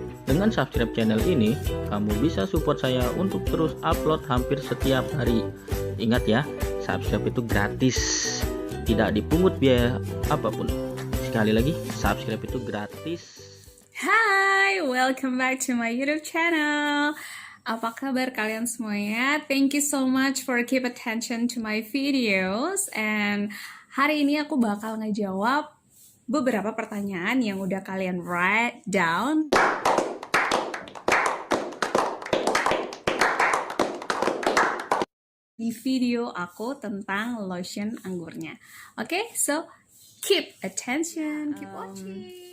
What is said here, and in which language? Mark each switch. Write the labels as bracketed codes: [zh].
[id] Dengan subscribe channel ini, kamu bisa support saya untuk terus upload hampir setiap hari. Ingat ya, subscribe itu gratis, tidak dipungut biaya apapun. Sekali lagi, subscribe itu gratis. [en] Hai, welcome back to my YouTube channel. [id] Apa kabar kalian semuanya? [en] Thank you so much for keep attention to my videos. [id] And hari ini aku bakal ngejawab beberapa pertanyaan yang udah kalian [en] write down [id] di video aku tentang lotion anggurnya. [en] Okay, so keep attention, keep watching.